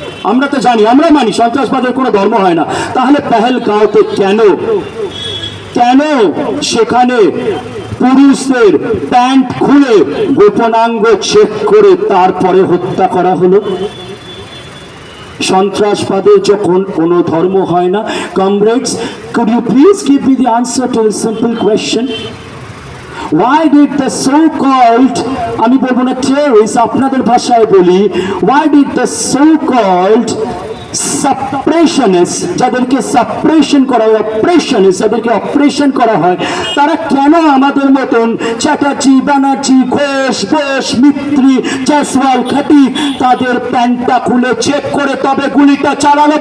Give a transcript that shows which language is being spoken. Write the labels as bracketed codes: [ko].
[bn] আমরা তো জানি, আমরা মানি সন্ত্রাসবাদের কোনো ধর্ম হয় না। তাহলে পেহেলগাঁওতে কেন সেখানে পুরুষদের প্যান্ট খুলে গোপনাঙ্গ চেক করে তারপরে হত্যা করা হলো? সন্ত্রাসবাদের যখন কোনো ধর্ম হয় না। [en] Comrades, could you please give me the answer to this simple question? Why did the so-called, [bn] আমি বলবো না [en] terrorists, [bn] আপনাদের ভাষায় বলি, [en] why did the so-called [bn] সাপ্রেশনিস্ট, যাদেরকে সাপ্রেশন করা হয়, অপারেশনিস্ট যাদেরকে অপারেশন করা হয়, তারা কেন আমাদের মতন চ্যাটার্জি, ব্যানার্জি, ঘোষ, বোস, মিত্রি, জয়সওয়াল, খাটি তাদের প্যান্টটা খুলে চেক করে তবে গুলিটা চালালো?